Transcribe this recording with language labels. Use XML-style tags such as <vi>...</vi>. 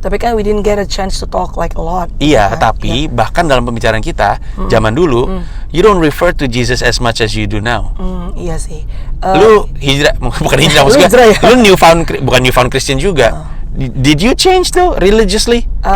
<id>Tapi kan</id> <en>we didn't get a chance to talk like a lot.</en> <id>Iya, tapi bahkan dalam pembicaraan kita zaman dulu,</id> <en>you don't refer to Jesus as much as you do now.</en> <id>Iya sih. Lu hijrah, bukan hijrah maksudnya. Lu bukan</id> <en>newfound Christian</en> <id>juga.</id> <en>Did you change though religiously?</en>